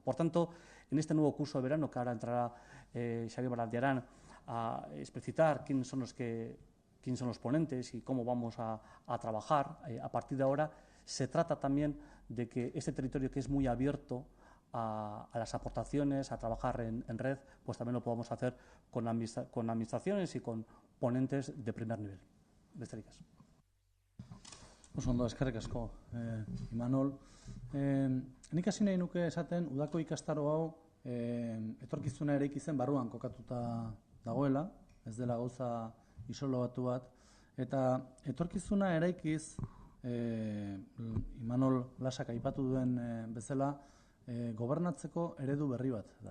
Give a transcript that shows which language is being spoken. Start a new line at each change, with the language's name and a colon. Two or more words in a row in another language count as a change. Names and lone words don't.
Spanish: Por tanto, en este nuevo curso de verano, que ahora entrará Xavier Barandiarán a explicitar quiénes son los ponentes y cómo vamos a trabajar a partir de ahora, se trata también de que este territorio, que es muy abierto a las aportaciones, a trabajar en red, pues también lo podamos hacer con administraciones y con ponentes de primer nivel.
Basque: Besterik ez. Oso ondo, eskerrik asko, Imanol. Nik hasi nahi nuke esaten, udako ikastaro hau etorkizuna eraiki zen barruan kokatuta dagoela, ez dela gauza isolatu bat, eta etorkizuna eraikiz, Imanol Lasak aipatu duen bezala, gobernatzeko eredu berri bat da.